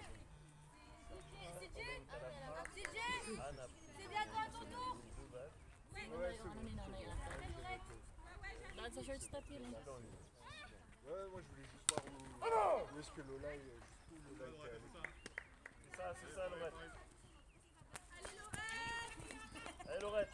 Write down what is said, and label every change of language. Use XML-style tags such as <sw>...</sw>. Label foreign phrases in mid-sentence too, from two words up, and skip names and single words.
<fr>C'est bien toi, Toto. Ouais, c'est</fr> <tl>Yung ano ni nanay ata. Dahil sa</tl> <en>short step</en> <tl>yun eh.</tl> <fr>Ouais, moi je voulais juste voir où est-ce que Lola est. Jusqu'où Lola était allée. C'est ça, Lorette. Allez, Lorette.</fr>